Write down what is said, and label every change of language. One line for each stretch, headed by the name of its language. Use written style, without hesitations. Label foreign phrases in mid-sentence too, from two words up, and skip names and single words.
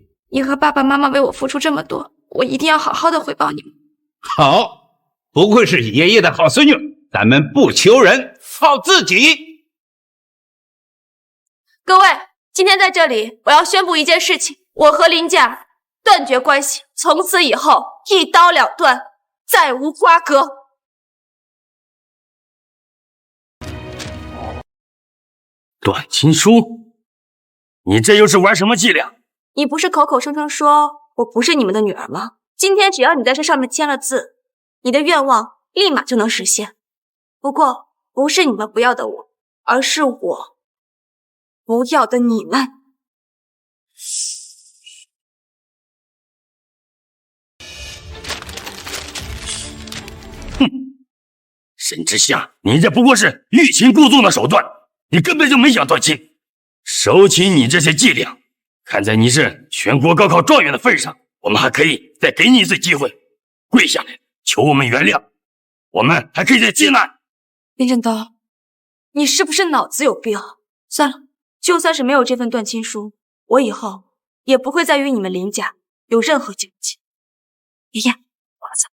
Chinese: 你和爸爸媽媽為我付出這麼多，我一定要好好的回報你們。好，不愧是爺爺的好孫女，咱們不求人，靠自己。各位，今天在這裡，我要宣布一件事情，我和林家斷絕關係，從此以後一刀兩斷，再無瓜葛。斷親書？你這又是玩什麼伎倆？你不是口口聲聲說我不是你們的女兒嗎？今天只要你在這上面簽了字，你的願望立馬就能實現。不過，不是你們不要的我，而是我不要的你們。沈之夏，你这不過是欲擒故縱的手段，你根本就没想断亲。收起你这些伎倆，看在你是全国高考状元的份上，我们还可以再給你一次機會，跪下來求我們原諒，我們還可以再接納。林正刀，你是不是腦子有病？算了，就算是沒有這份斷親書，我以後也不會再與你們林家有任何交集。爺爺，我走。